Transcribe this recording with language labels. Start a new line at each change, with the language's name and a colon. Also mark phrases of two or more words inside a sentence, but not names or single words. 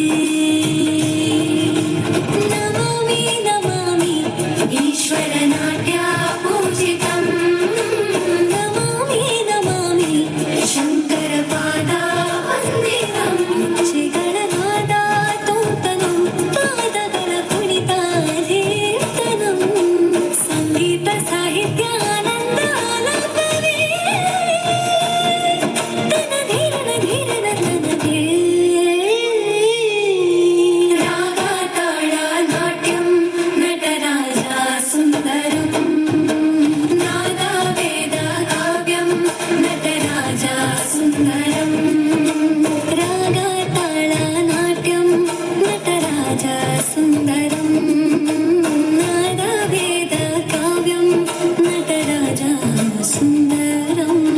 Sanskrit: ನಮಾಮಿ ನಮಾಮಿ ಈಶ್ವರನಾಟ್ಯ ಪೂಜಿತಂ ನಮಾಮಿ ನಮಾಮಿ ಶಂಕರಪಾದ ವಂದಿತಂ
Kannada: ಹೆಜ್ಜೆಗಳ ನಾದ ತೋಂತನಂ ಪಾದಗಳ ಕುಣಿತಾಧೀರ್ತನಂ ಸಂಗೀತ ಸಾಹಿತ್ಯ ಆನಂದ ಆಲಾಪವೇ ತನಧಿರನ ಧಿರನ ತನದೇ ರಾಗ ತಾಳ ನಾಟ್ಯಂ ನಟರಾಜ ಸುಂದರಂ ನಾದ ವೇದ ಕಾವ್ಯಂ ನಟರಾಜ ಸುಂದರಂ ರಾಗ ತಾಳ ನಾಟ್ಯಂ ನಟರಾಜ ಸುಂದರಂ ನಾದ ವೇದ ಕಾವ್ಯಂ ನಟರಾಜ ಸುಂದರಂ